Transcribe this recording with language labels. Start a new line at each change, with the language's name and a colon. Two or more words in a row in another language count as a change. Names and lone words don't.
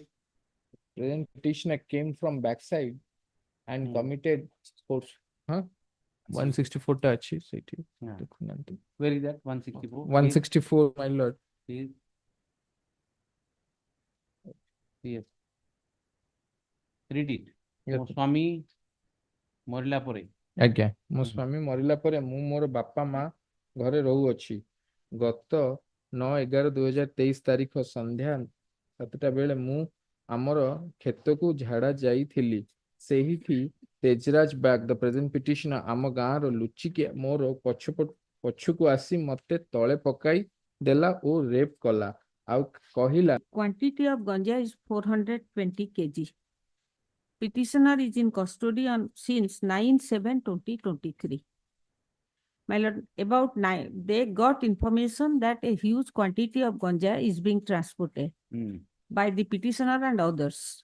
English: Present petitioner came from backside and committed sports. Huh? 164 touch is it? Yeah. Dekho Where is that? 164? 164, my lord. Page. Yes. Read it. Yes.
Odia: ମୋ ସ୍ୱାମୀ ମରିଲା ପରେ ଆଜ୍ଞା ମୋ ସ୍ୱାମୀ ମରିଲା ପରେ ମୁଁ ମୋର ବାପା ମା ଘରେ ରହୁଅଛି। ଗତ 9/11/2023 ତାରିଖ ସନ୍ଧ୍ୟା 7ଟା ବେଳେ ମୁଁ ଆମର କ୍ଷେତକୁ ଝାଡ଼ା ଯାଇଥିଲି। ସେହିଠି ତେଜରାଜ ବାଗ
English: the present petitioner
Odia: ଆମ ଗାଁର ଲୁଚିକି ମୋର ପଛକୁ ଆସି ମତେ ତଳେ ପକାଇ ଦେଲା ଓ ରେପ୍ କଲା ଆଉ କହିଲା
English: Quantity of ganja is 420 kg. Petitioner is in custody since 9/7/2023. My lord, about 9, they got information that a huge quantity of ganja is being transported by the petitioner and others.